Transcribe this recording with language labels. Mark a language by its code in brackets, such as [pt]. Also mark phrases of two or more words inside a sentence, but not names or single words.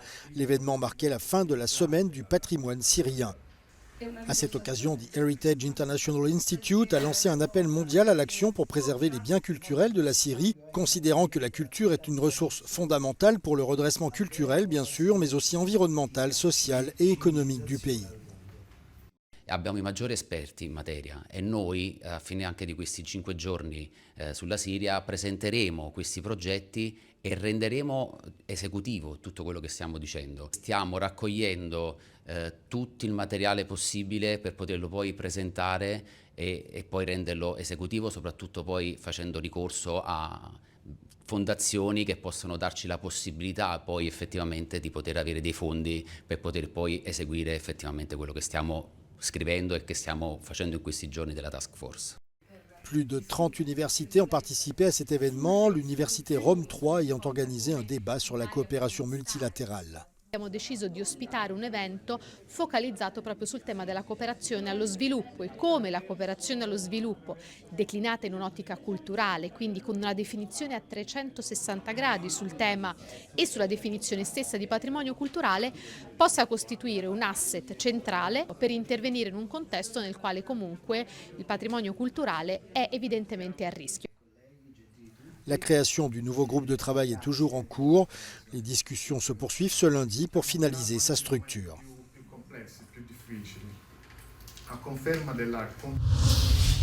[fr] L'événement marquait la fin de la semaine du patrimoine syrien. À cette occasion, The Heritage International Institute a lancé un appel mondial à l'action pour préserver les biens culturels de la Syrie, considérant que la culture est une ressource fondamentale pour le redressement culturel, bien sûr, mais aussi environnemental, social et économique du pays. [it] Abbiamo i maggiori esperti in materia e noi, a fine anche di questi 5 giorni sulla Siria, presenteremo questi progetti e renderemo esecutivo tutto quello che stiamo dicendo. Stiamo raccogliendo tutto il materiale possibile per poterlo poi presentare e poi renderlo esecutivo, soprattutto poi facendo ricorso a fondazioni che possono darci la possibilità poi effettivamente di poter avere dei fondi per poter poi eseguire effettivamente quello che stiamo scrivendo [fr] et que [it] stiamo facendo in questi giorni della task force. [fr] Plus de 30 universités ont participé à cet événement, l'université Rome 3 ayant organisé un débat sur la coopération multilatérale. [it] Abbiamo deciso di ospitare un evento focalizzato proprio sul tema della cooperazione allo sviluppo e come la cooperazione allo sviluppo, declinata in un'ottica culturale, quindi con una definizione a 360 gradi sul tema e sulla definizione stessa di patrimonio culturale, possa costituire un asset centrale per intervenire in un contesto nel quale comunque il patrimonio culturale è evidentemente a rischio. [fr] La création du nouveau groupe de travail est toujours en cours. Les discussions se poursuivent ce lundi pour finaliser sa structure. [it] A conferma della